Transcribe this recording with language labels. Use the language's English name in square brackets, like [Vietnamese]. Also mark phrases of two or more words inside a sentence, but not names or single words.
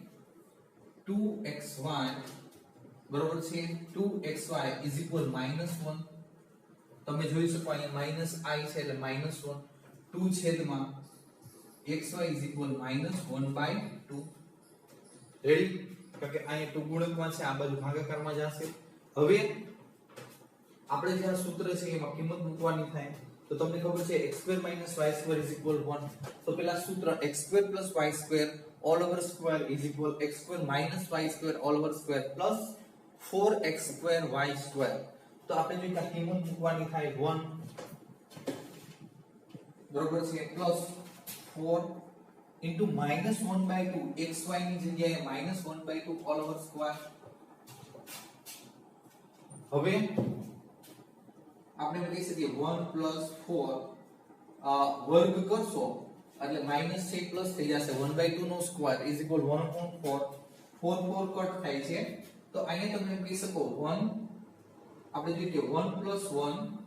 [Gujarati] 2xy બરોબર છે 2xy = -1 તમે જોઈ શકો અહીંયા -i છે એટલે -1 2 છેદમાં xy = -1/2 રેડી કારણ કે અહીંયા 2 ગુણકમાં છે આ બાજુ ભાગાકારમાં જશે હવે આપણે જે આ સૂત્ર છે એમાં કિંમત મૂકવાની થાય તો તમને ખબર છે x² - y² = 1 તો પેલા સૂત્ર x² + y² [English] all over square [Gujarati] = x² - y² [English] all over square plus [Gujarati] 4x² y² તો આપણે જો આ કિંમત મૂકવાની થાય 1 બરોબર છે પ્લસ 4 into -1/2 xy ની જગ્યાએ -1/2 [English] all over square [Gujarati] હવે આપણે કહી શકીએ 1 + 4 વર્ગ કરશો એટલે માઈનસ છે પ્લસ થઈ જશે 1/2 નો સ્ક્વેર = 1/4 4 4 કટ થાય છે તો અહીંયા તમે કહી શકો 1 આપણે જોઈએ કે 1 + 1